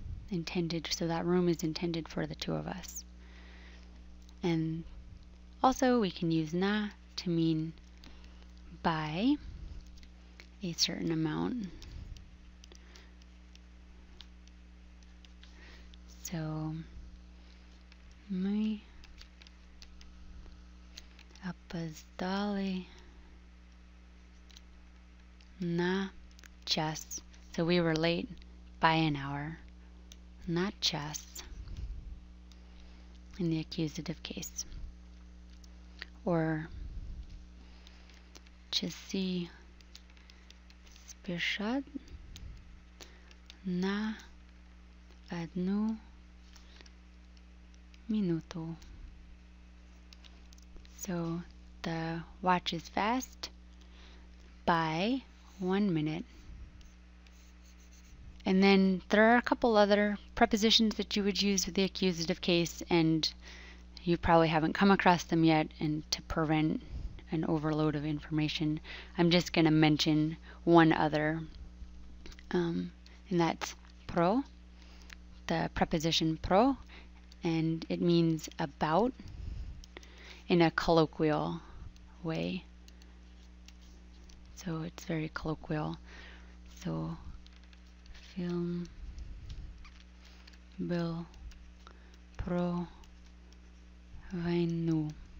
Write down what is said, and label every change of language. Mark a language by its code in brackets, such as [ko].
[en] Intended, so that room is intended for the two of us. And also we can use na to mean by a certain amount. [ru] So мы опоздали на час. [en] So we were late by an hour, not час, in the accusative case. [ru] Or часы спешат на одну минуту. [en] So the watch is fast by 1 minute. And then there are a couple other prepositions that you would use with the accusative case, and you probably haven't come across them yet, and to prevent an overload of information, I'm just going to mention one other, and that's pro, the preposition pro, and it means about in a colloquial way. So it's very colloquial. [ru] So film был про войну.